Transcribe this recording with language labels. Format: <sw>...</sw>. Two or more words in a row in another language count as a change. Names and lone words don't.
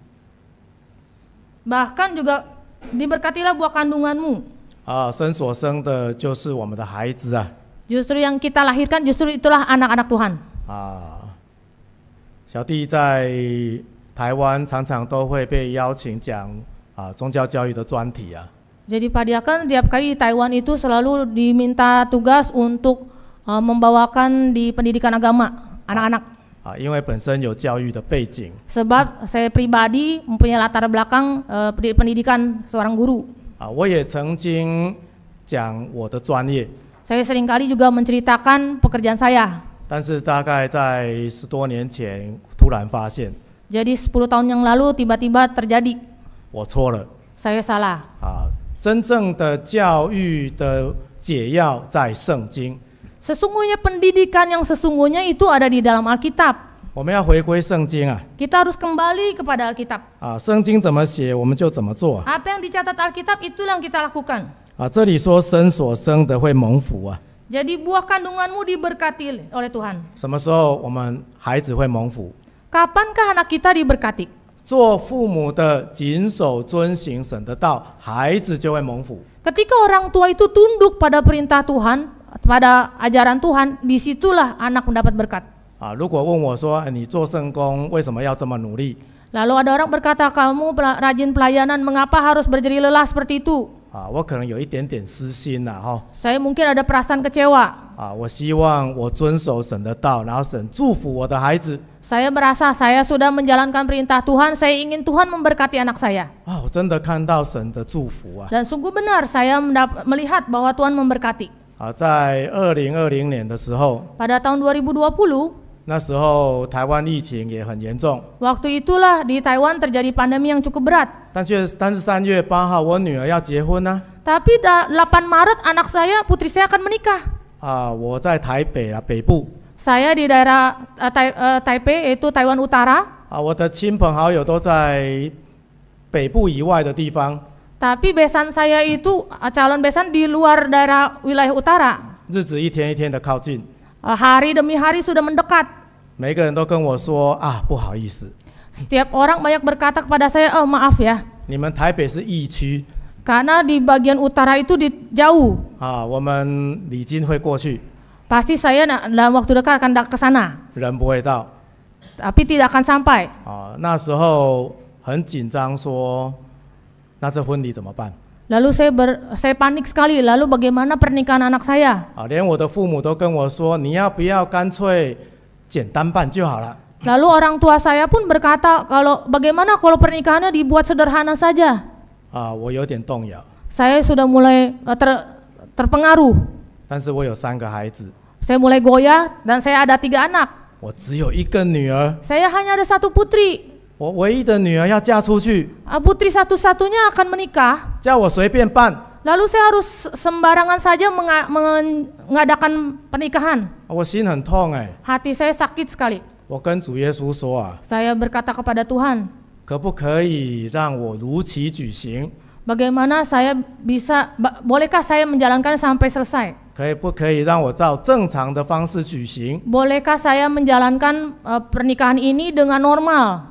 <id>Bahkan juga diberkatilah buah kandunganmu.</id> <zh>生所生的就是我们的孩子啊。</zh> <id>Justru yang kita lahirkan justru itulah anak-anak Tuhan.</id> <zh>小弟在台湾常常都会被邀请讲宗教教育的专题啊。</zh> <id>Jadi Pak Diaken tiap kali di Taiwan itu selalu diminta tugas untuk membawakan di pendidikan agama anak-anak.</id> <zh>因为本身有教育的背景，</zh> <id>Sebab saya pribadi mempunyai latar belakang pendidikan seorang guru.</id> <zh>我也曾经讲我的专业，</zh> <id>Saya seringkali juga menceritakan pekerjaan saya.</id> <zh>但是大概在10多年前突然发现，</zh> <id>Jadi 10 tahun yang lalu tiba-tiba terjadi.</id> <zh>我错了。</zh> <id>Saya salah.</id> <zh>真正的教育的解药在圣经。</zh> <id>Sesungguhnya pendidikan yang sesungguhnya itu ada di dalam Alkitab.</id> <zh>我们要回归圣经啊！</zh> <id>Kita harus kembali kepada Alkitab.</id> <zh>圣经怎么写，我们就怎么做。</zh> <id>Apa yang dicatat Alkitab itulah yang kita lakukan.</id> <zh>这里说生所生的会蒙福啊。</zh> <id>Jadi buah kandunganmu diberkati oleh Tuhan.</id> <zh>什么时候我们孩子会蒙福？</zh> <id>Kapankah anak kita diberkati?</id> <zh>做父母的谨守遵行神的道，孩子就会蒙福。</zh> <id>Ketika orang tua itu tunduk pada perintah Tuhan, pada ajaran Tuhan, disitulah anak mendapat berkat.</id> <zh>如果问我说，你做圣工为什么要这么努力？</zh> <id>Lalu ada orang berkata, kamu rajin pelayanan, mengapa harus berjeri lelah seperti itu?</id> <zh>我可能有一点点私心啦，</zh> <id>Saya mungkin ada perasaan kecewa.</id> <zh>我希望我遵守神的道，然后神祝福我的孩子。</zh> <id>Saya merasa saya sudah menjalankan perintah Tuhan, saya ingin Tuhan memberkati anak saya.</id> <zh>我真的看到神的祝福啊！</zh> <id>Dan sungguh benar saya melihat bahwa Tuhan memberkati.</id> <zh>在2020年的时候，</zh> <id>Pada tahun 2020,</id> <zh>那时候台湾疫情也很严重，</zh> <id>waktu itulah di Taiwan terjadi pandemi yang cukup berat.</id> <zh>但是3月8号我女儿要结婚呢。</zh> <id>Tapi 8 Maret anak saya, putri saya akan menikah.</id> <zh>我在台北北部。</zh> <id>Saya di daerah Taipei, yaitu Taiwan Utara.</id> <zh>我的亲朋好友都在北部以外的地方。</zh> <id>Tapi besan saya itu calon besan di luar daerah wilayah utara.</id> <zh>日子一天一天的靠近，</zh> <id>Hari demi hari sudah mendekat.</id> <zh>每个人都跟我说不好意思，</zh> <id>Setiap orang banyak berkata kepada saya, oh maaf ya,</id> <zh>你们台北是疫区，</zh> <id>karena di bagian utara itu jauh.</id> <zh>我们礼金会过去，</zh> <id>Pasti saya dalam waktu dekat akan ke sana,</id> <zh>人不会到。</zh> <id>tapi tidak akan sampai.</id> <zh>那时候很紧张，说那这婚礼怎么办？</zh> <id>Lalu saya panik sekali. Lalu bagaimana pernikahan anak saya?</id> <zh>连我的父母都跟我说，你要不要干脆简单办就好了。</zh> <id>Lalu orang tua saya pun berkata, bagaimana kalau pernikahannya dibuat sederhana saja?</id> <zh>我有点动摇。</zh> <id>Saya sudah mulai terpengaruh.</id> <zh>但是我有3个孩子，</zh> <id>Saya mulai goyah dan saya ada 3 anak.</id> <zh>我只有一个女儿，</zh> <id>Saya hanya ada 1 putri.</id> <zh>我唯一的女儿要嫁出去，</zh> <id>Putri satu-satunya akan menikah.</id> <zh>叫我随便办。</zh> <id>Lalu saya harus sembarangan saja mengadakan pernikahan.</id> <zh>我心很痛</zh> <id>Hati saya sakit sekali.</id> <zh>我跟主耶稣说</zh> <id>Saya berkata kepada Tuhan,</id> <zh>可不可以让我如期举行？</zh> <id>bagaimana saya bisa, bolehkah saya menjalankan sampai selesai?</id> <zh>不可以让我照正常的方式举行？</zh> <id>Bolehkah saya menjalankan pernikahan ini dengan normal?</id>